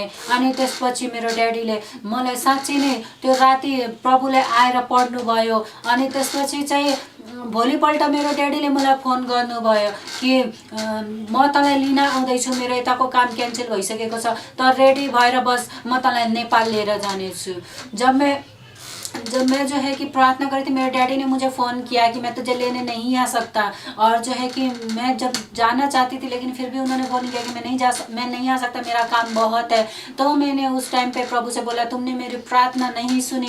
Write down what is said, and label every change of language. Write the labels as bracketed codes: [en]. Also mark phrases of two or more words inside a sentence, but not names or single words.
[ne] अनि त्यसपछि मेरो ड्याडीले मलाई साँच्चै नै त्यो राति प्रभुले आएर पढ्नुभयो। अनि त्यसपछि चाहिँ भोलिपल्ट मेरो ड्याडीले मलाई फोन गर्नुभयो कि म तँलाई लिन आउँदैछु, मेरो यताको काम क्यान्सल भइसकेको छ, त रेडी भएर बस, म तँलाई नेपाल लिएर जानेछु। [hi] जब मैं जो है कि प्रार्थना करी थी, मेरे डैडी ने मुझे फ़ोन किया कि मैं तुझे लेने नहीं आ सकता, और जो है कि मैं जब जाना चाहती थी लेकिन फिर भी उन्होंने फ़ोन किया कि मैं नहीं आ सकता, मेरा काम बहुत है। तो मैंने उस टाइम पे प्रभु से बोला तुमने मेरी प्रार्थना नहीं सुनी।